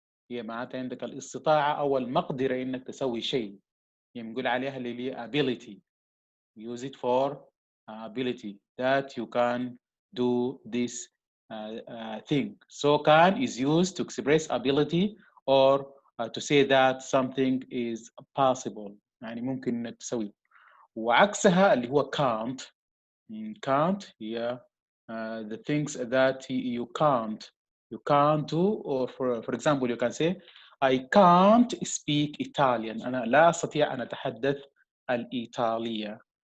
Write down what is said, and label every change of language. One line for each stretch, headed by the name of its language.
Arabic: هي معناتها عندك الاستطاعة أو المقدرة إنك تسوي شيء. هي بنقول عليها اللي هي ability.
English: Use it for ability that you can do this thing. So can is used to express ability or to say that something is possible.
Arabic: يعني ممكن إنك تسوي. وعكسها اللي هو can't.
English: Can't هي the things that you can't do, or for example you can say I can't speak Italian.
Arabic: أنا لا أستطيع أن أتحدث الإيطالية.